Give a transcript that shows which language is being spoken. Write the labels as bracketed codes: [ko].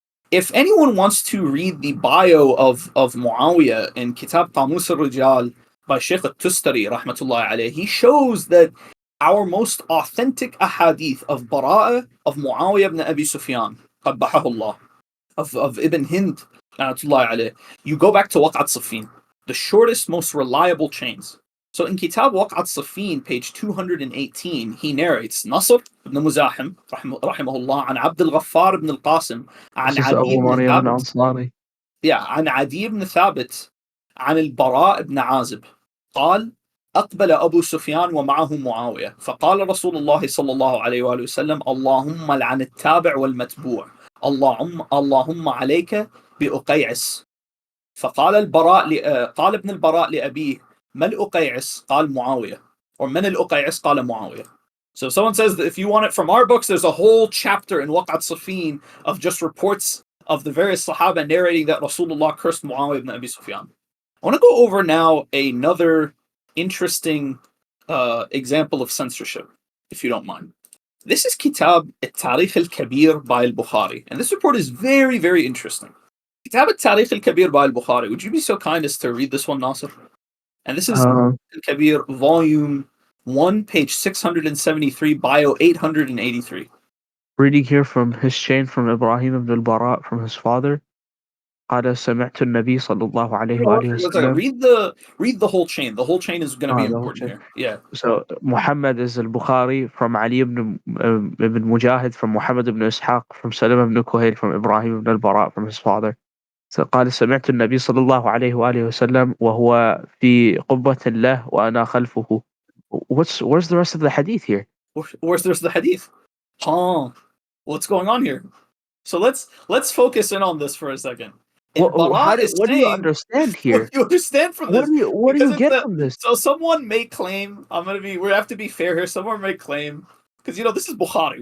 [en] If anyone wants to read the bio of Muawiyah in Kitab Qamus al-Rijal by Shaykh al-Tustari, rahmatullahi alayhi, he shows that our most authentic ahadith of Bara of Muawiyah ibn Abi Sufyan, qabbahahullah, of Ibn Hind, rahmatullahi alayhi, you go back to Waqat Safin, the shortest, most reliable chains. So in Kitab Waqat Safin, page 218, he narrates Nasr ibn Muzahim, rahimahullah, an Abd al-Ghaffar ibn al-Qasim, an Adi ibn Thabit, [ar] عن عدي بن ثابت عن البراء بن عازب قال أقبل أبو سفيان ومعه معاوية فقال رسول الله صلى الله عليه وآله وسلم اللهم لعن التابع والمتبوع اللهم عليك بأقيعس فقال قال ابن البراء لأبيه ما الأقيعس قال معاوية or من الأقيعس قال معاوية. [en] So someone says that if you want it from our books, there's a whole chapter in Waqat Safin of just reports of the various Sahaba narrating that Rasulullah cursed Muawiyah ibn Abi Sufyan. I want to go over now another interesting example of censorship, if you don't mind. This is Kitab al-Tarikh al-Kabir by al-Bukhari, and this report is very, very interesting. Kitab al-Tarikh al-Kabir by al-Bukhari. Would you be so kind as to read this one, Nasir? And this is al-Kabir, volume 1, page 673, bio 883. Reading here from his chain from Ibrahim ibn al-Bara from his father. [ar] قال سمعت النبي صلى الله عليه وآله وسلم. [en] Read the whole chain. The whole chain is going to be important here. Yeah. So Muhammad is al-Bukhari from Ali ibn Mujahid from Muhammad ibn Ishaq from Salam ibn Kuhayl from Ibrahim ibn al-Bara from his father. [ar] So قال سمعت النبي صلى الله عليه وآله وسلم وهو في قبة له وأنا خلفه. [en] Where's the rest of the hadith here? Where's the rest of the hadith? What's going on here? So let's focus in on this for a second. What do you understand here? What do you understand from this? What do you get from this? So someone may claim, we have to be fair here. Someone may claim, because this is Bukhari.